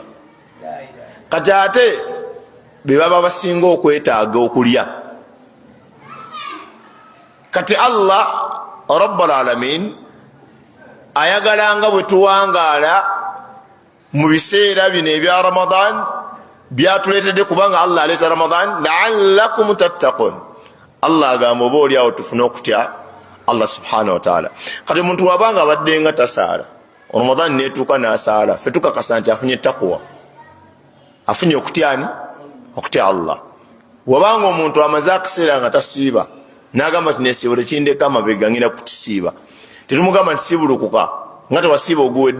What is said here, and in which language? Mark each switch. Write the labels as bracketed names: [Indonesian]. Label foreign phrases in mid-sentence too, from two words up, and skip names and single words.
[Ganda] kati ate be baba basinga okwetaaga okulya. kati [Arabic] الله رب العالمين [Ganda] ayagalanga bwe tuwangaala mu biseera bino ebya Ramadan byatuleetedde kubanga Allah aleeta Ramadan [Arabic] لعلكم تتقون. [Ganda] Allah agamba oba oliawo tufune okutya [Arabic] الله سبحانه وتعالى. [Ganda] kati omuntu wabanga abaddenga tasaala Ramadan netuuka n'asaala ffe tukakasa nti afunye taqwa, afunye okutyani okutya Allah. wabanga omuntu amaze akaseera nga tasiiba n'agamba ti nesiibula kindeka amabega ngina kukisiiba, tetumugamba nti siibulukuka nga tewasiiba oguwedde.